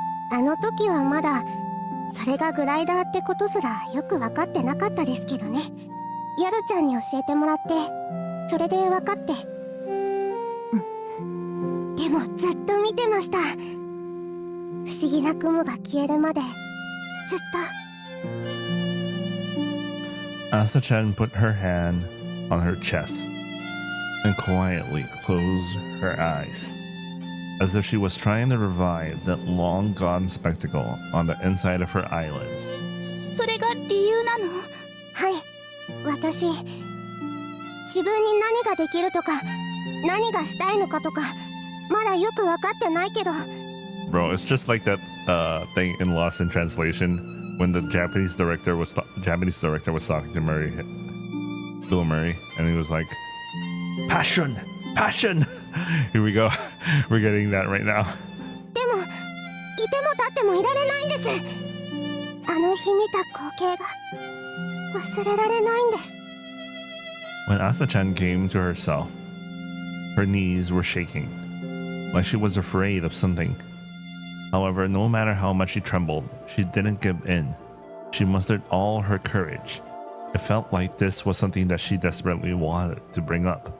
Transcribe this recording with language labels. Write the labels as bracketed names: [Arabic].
[Japanese] あの時はまだそれがグライダーってことすらよく分かってなかったですけどね。ヤルちゃんに教えてもらってそれで分かって、でもずっと見てました。不思議な雲が消えるまでずっと。 [English] Asa-chan put her hand on her chest and quietly closed her eyes. as if she was trying to revive that long gone spectacle on the inside of her eyelids. [Japanese] それが理由なの？はい、私自分に何ができるとか何がしたいのかとかまだよく分かってないけど。 [English] Bro, it's just like that thing in Lost in Translation when the Japanese director was talking to Bill Murray, and he was like, "Passion, passion." Here we go. We're getting that right now. [Japanese] でもいても立ってもいられないんです。あの日見た光景が忘れられないんです。 [English] When Asa-chan came to herself, her knees were shaking, like she was afraid of something. However, no matter how much she trembled, she didn't give in. She mustered all her courage. It felt like this was something that she desperately wanted to bring up.